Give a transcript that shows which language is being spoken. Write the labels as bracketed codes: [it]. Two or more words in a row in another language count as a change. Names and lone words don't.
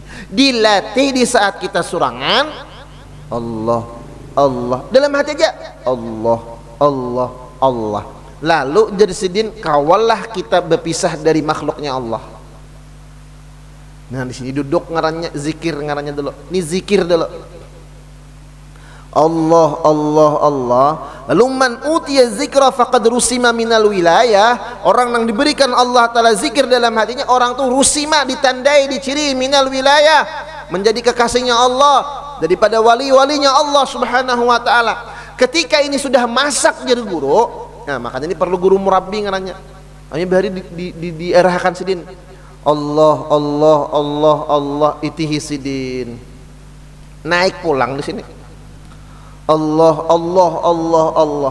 [id] Dilatih di saat kita surangan Allah, Allah, dalam hati aja Allah, Allah, Allah. [bjn] Lalu jadi sidin kawalah kita berpisah dari makhluknya Allah. [id] Nah, di sini duduk ngarannya zikir, ngarannya dulu. Ini zikir dulu. Allah, Allah, Allah. [ar] Lalu من أوتي الذكر فقد رسم من الولاية. [id] Orang yang diberikan Allah Ta'ala zikir dalam hatinya, orang tuh rusima, ditandai, diciri [ar] من الولاية, [id] menjadi kekasihnya Allah, daripada wali-walinya Allah [ar] سبحانه وتعالى. [id] Ketika ini sudah masak jadi guru, nah makanya ini perlu guru murabbi ngarannya. [bjn] Hanya bahari diarahkan sidin. Allah, Allah, Allah, Allah, itihi sidin. Naik pulang di sini. Allah, Allah, Allah, Allah.